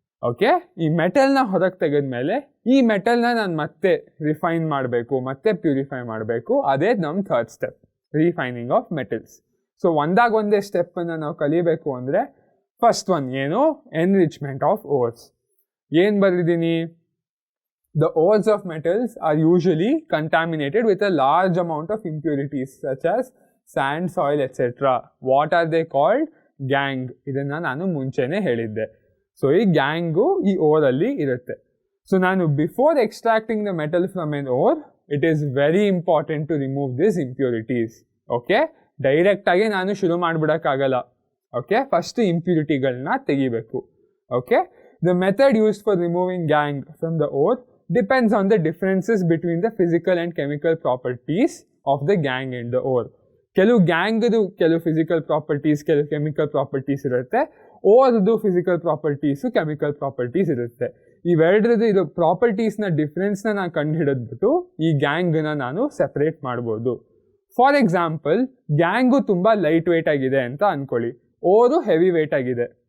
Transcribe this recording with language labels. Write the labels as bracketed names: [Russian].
[Kannada] Okay, ಈ ಮೆಟಲ್ನ ಹೊರಗೆ ತೆಗೆದ್ಮೇಲೆ ಈ ಮೆಟಲ್ನ ನಾನು ಮತ್ತೆ ರಿಫೈನ್ ಮಾಡಬೇಕು, ಮತ್ತೆ ಪ್ಯೂರಿಫೈ ಮಾಡಬೇಕು. ಅದೇ ನಮ್ಮ third step, refining of metals. So ಒಂದೇ ಸ್ಟೆಪ್ಪನ್ನು ನಾವು ಕಲಿಬೇಕು ಅಂದರೆ ಫಸ್ಟ್ ಒನ್ ಏನು? Enrichment of ಓರ್ಸ್. ಏನು ಬರೆದಿದ್ದೀನಿ? [English] The ores of metals are usually contaminated with a large amount of impurities such as sand, soil, etc. What are they called? Gang. [Kannada] ಇದನ್ನು ನಾನು ಮುಂಚೆನೇ ಹೇಳಿದ್ದೆ. ಸೊ ಈ ಗ್ಯಾಂಗು ಈ ಓರಲ್ಲಿ ಇರುತ್ತೆ. [English] So ನಾನು before extracting the metal from an ore, it is very important to remove this impurities. [Kannada] Okay, ಡೈರೆಕ್ಟಾಗಿ ನಾನು ಶುರು ಮಾಡಿಬಿಡೋಕ್ಕಾಗಲ್ಲ. ಓಕೆ, ಫಸ್ಟ್ ಇಂಪ್ಯೂರಿಟಿಗಳನ್ನ ತೆಗಿಬೇಕು. [English] Okay, the method used for removing gangue from the ore depends on the differences between the physical and chemical properties of the gang in the ore. [Kannada] ಕೆಲವು ಗ್ಯಾಂಗ್ದು ಕೆಲವು physical properties, ಕೆಲವು chemical properties ಇರುತ್ತೆ. ಓರ್ದು physical properties, chemical properties ಇರುತ್ತೆ. ಇವೆರಡರದ್ದು ಇದು ಪ್ರಾಪರ್ಟೀಸ್ನ ಡಿಫ್ರೆನ್ಸ್ನ ನಾನು ಕಂಡು ಹಿಡಿದ್ಬಿಟ್ಟು ಈ ಗ್ಯಾಂಗನ್ನ ನಾನು ಸೆಪ್ರೇಟ್ ಮಾಡ್ಬೋದು. ಫಾರ್ ಎಕ್ಸಾಂಪಲ್, ಗ್ಯಾಂಗು ತುಂಬ ಲೈಟ್ ವೇಟ್ ಆಗಿದೆ ಅಂತ ಅಂದ್ಕೊಳ್ಳಿ, ಓರು ಹೆವಿ ವೇಟ್ ಆಗಿದೆ.